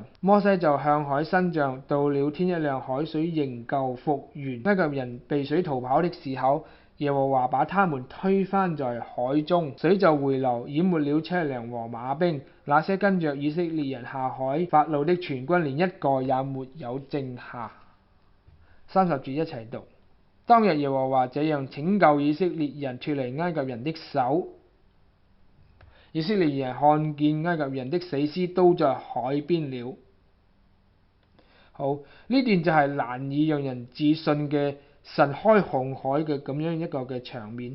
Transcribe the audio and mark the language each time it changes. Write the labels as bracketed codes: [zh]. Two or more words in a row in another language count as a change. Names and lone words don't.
[yue] 摩西就向海伸杖，到了天一亮，海水仍舊復原。埃及人避水逃跑的時候，耶和華把他們推翻在海中，水就回流，淹沒了車輛和馬兵。那些跟着以色列人下海法老的全軍，連一個也沒有剩下。30節一齊讀。當日耶和華這樣拯救以色列人脫離埃及人的手。以色列人看見埃及人的死屍都在海邊了。好，呢段就係難以讓人置信嘅神開紅海嘅咁樣一個嘅場面。